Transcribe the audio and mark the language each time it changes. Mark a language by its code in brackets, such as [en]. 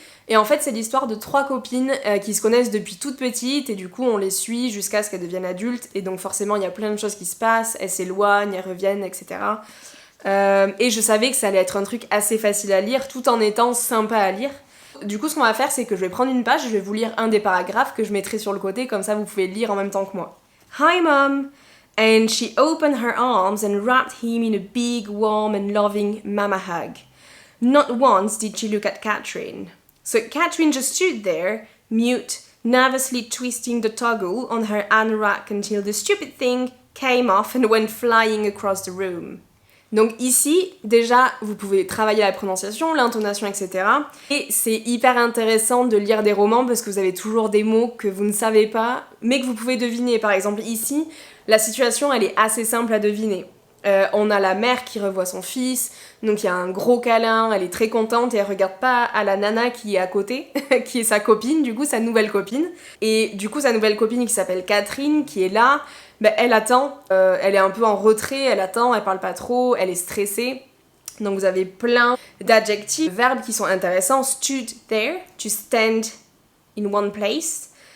[fr] Et en fait c'est l'histoire de 3 copines qui se connaissent depuis toute petite et du coup on les suit jusqu'à ce qu'elles deviennent adultes et donc forcément il y a plein de choses qui se passent, elles s'éloignent, elles reviennent, etc. Et je savais que ça allait être un truc assez facile à lire tout en étant sympa à lire. Du coup ce qu'on va faire c'est que je vais prendre une page, je vais vous lire un des paragraphes que je mettrai sur le côté, comme ça vous pouvez lire en même temps que moi. [en] Hi mom! And she opened her arms and wrapped him in a big, warm and loving mama hug. Not once did she look at Catherine. So Catherine just stood there, mute, nervously twisting the toggle on her anorak until the stupid thing came off and went flying across the room. [fr] Donc ici, déjà, vous pouvez travailler la prononciation, l'intonation, etc. Et c'est hyper intéressant de lire des romans parce que vous avez toujours des mots que vous ne savez pas, mais que vous pouvez deviner. Par exemple, ici, la situation, elle est assez simple à deviner. On a la mère qui revoit son fils, donc il y a un gros câlin, elle est très contente et elle regarde pas à la nana qui est à côté, qui est sa copine, du coup sa nouvelle copine. Et du coup sa nouvelle copine qui s'appelle Catherine, qui est là, elle attend, elle est un peu en retrait, elle attend, elle parle pas trop, elle est stressée. Donc vous avez plein d'adjectifs, de verbes qui sont intéressants. [en] Stood there, to stand in one place.